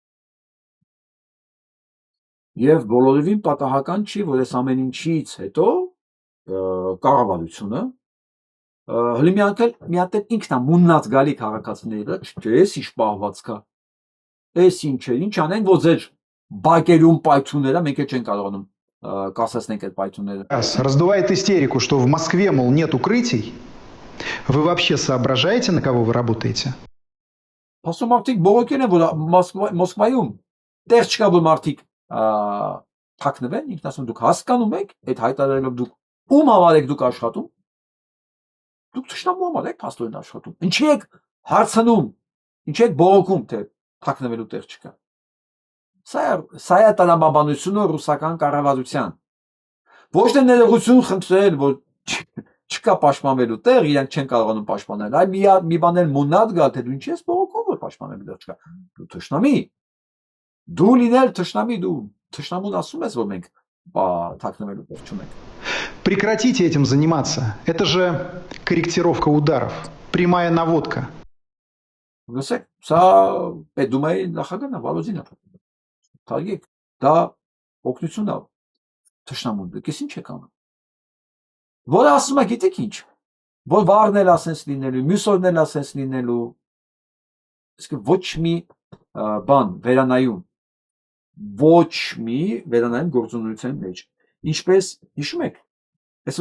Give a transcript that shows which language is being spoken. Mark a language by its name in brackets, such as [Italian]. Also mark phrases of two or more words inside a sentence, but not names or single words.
[Armenian] Եվ բոլորովին պատահական չի, որ այս ամեն ինչից հետո կառավարությունը հլի մի հատ ինքն է մուննած գալի քաղաքացիների վրա, չէ, էս ինչ պահվածք է։ Էս ինչ է, ինչ անեն, որ ձեր բակերում պայթունները մենք չեն կարողանում կասեցնենք այդ պայթունները։ [Russian] Раздувает истерику, что в Москве, мол, нет укрытий. Вы вообще соображаете, на кого вы работаете? [Armenian] Ասում մարդիկ բողոքեն են, որ Մոսկվայում տեղ չկա, որ մարդիկ թաքնվեն, ինքն ասում դուք հասկանում եք, այդ հայտարարելով դուք ում համար եք դուք աշխատում։ Դուք թշնամու համար եք փաստորեն աշխատում։ Ինչի եք հարցնում, ինչի եք բողոքում, թե թաքնվելու տեղ չկա։ Սա է տրամաբանությունը ռուսական կառավարության։ Ոչ թե ներողություն խնդրել, որ չկա պաշտպանվելու տեղ, իրանք չեն կարողանում պաշտպանել, այլ մի բան էլ մունատ գալ, թե դու ինչի ես բողոքում, որ պաշտպանելու տեղ չկա։ Դու թշնամի։ Դու լինել թշնամի, դու թշնամուն ասում ես, որ մենք թաքնվելու տեղ չունենք։ [Russian] Прекратите этим заниматься. Это же корректировка ударов, прямая наводка. [Armenian] Լսեք, սա Պետդումայի նախագահն է, Վալոդինը։ Թարգեք, դա օգնություն է թշնամուն, դուք ինչ եք անում։ Որ ասում է, գիտեք ինչ, որ վաղն էլ ասենց լինելու, մյուս օրն էլ ասենց լինելու, իսկ ոչ մի բան վերանայում գործունեության մեջ, ինչպես հիշում եք, այսօր